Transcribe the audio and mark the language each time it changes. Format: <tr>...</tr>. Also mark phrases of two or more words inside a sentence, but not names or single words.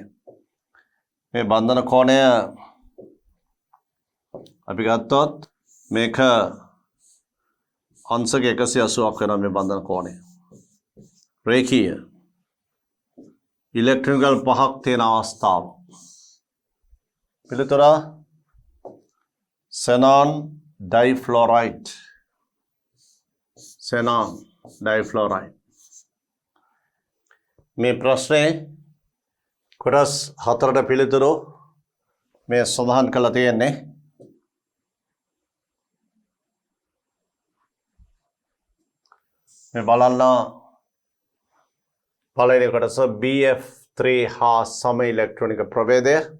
<si>මේ බන්ධන කෝණය අපි ගත්තොත් මේක අංශක 180ක් වෙනවා මේ බන්ධන කෝණය. රේඛීය ඉලෙක්ට්‍රෝන 5ක් තියෙන අවස්ථාව. පිළිතුර</si> <en>xenon difluoride. xenon difluoride.</en> <si>මේ ප්‍රශ්නේ කොටස් 4ට පිළිතුරු මේ සඳහන් කරලා තියෙන්නේ. මේ බලන්න පළවෙනි කොටස BF3 හා සම ඉලෙක්ට්‍රොනික ප්‍රභේදය.</si>